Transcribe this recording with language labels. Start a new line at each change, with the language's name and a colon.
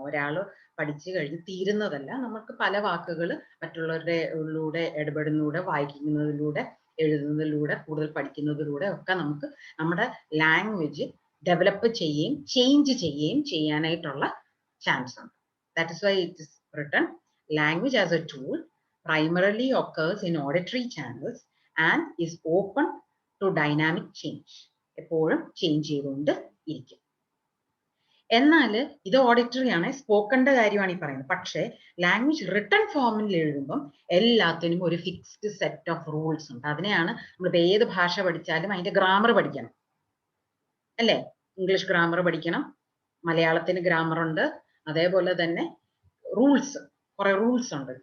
Malayalam: ഒരാൾ പഠിച്ചു കഴിഞ്ഞ് തീരുന്നതല്ല. നമുക്ക് പല വാക്കുകൾ മറ്റുള്ളവരുടെ ഇടപെടുന്നതിലൂടെ, വായിക്കുന്നതിലൂടെ, എഴുതുന്നതിലൂടെ, കൂടുതൽ പഠിക്കുന്നതിലൂടെ ഒക്കെ നമുക്ക് നമ്മുടെ ലാംഗ്വേജ് ഡെവലപ്പ് ചെയ്യുകയും ചേഞ്ച് ചെയ്യുകയും ചെയ്യാനായിട്ടുള്ള ചാൻസ് ഉണ്ട്.
English: That is why it is written, language as a tool primarily occurs in auditory channels and is open to dynamic change.
Malayalam: എപ്പോഴും ചേഞ്ച് ചെയ്തുകൊണ്ട് ഇരിക്കും. എന്നാൽ ഇത് ഓഡിറ്ററി ആണ്, സ്പോക്കന്റെ കാര്യമാണ് ഈ പറയുന്നത്. പക്ഷേ ലാംഗ്വേജ് റിട്ടൺ ഫോമിൽ എഴുതുമ്പം എല്ലാത്തിനും ഒരു ഫിക്സ്ഡ് സെറ്റ് ഓഫ് റൂൾസ് ഉണ്ട്. അതിനെയാണ് നമ്മളിപ്പോൾ ഏത് ഭാഷ പഠിച്ചാലും അതിന്റെ ഗ്രാമർ പഠിക്കണം, അല്ലേ? ഇംഗ്ലീഷ് ഗ്രാമർ പഠിക്കണം, മലയാളത്തിന് ഗ്രാമർ ഉണ്ട്, അതേപോലെ തന്നെ റൂൾസ്, കുറെ റൂൾസ് ഉണ്ട്.